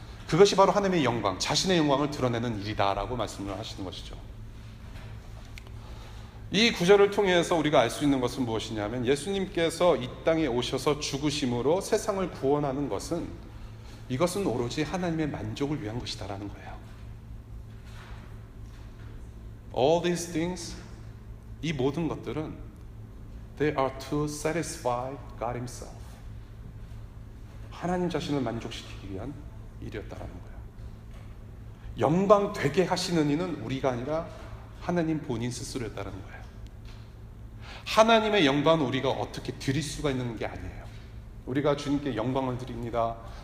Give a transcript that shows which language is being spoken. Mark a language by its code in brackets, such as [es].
[ko] 그것이 바로 하나님의 영광, 자신의 영광을 드러내는 일이다 라고 말씀을 하시는 것이죠. 이 구절을 통해서 우리가 알 수 있는 것은 무엇이냐면, 예수님께서 이 땅에 오셔서 죽으심으로 세상을 구원하는 것은, 이것은 오로지 하나님의 만족을 위한 것이다라는 거예요. [en] All these things, [ko] 이 모든 것들은 [en] they are to satisfy God Himself. [ko] 하나님 자신을 만족시키기 위한 일이었다라는 거예요. 영광 되게 하시는 이는 우리가 아니라 하나님 본인 스스로였다는 거예요. 하나님의 영광은 우리가 어떻게 드릴 수가 있는 게 아니에요. 우리가 주님께 영광을 드립니다.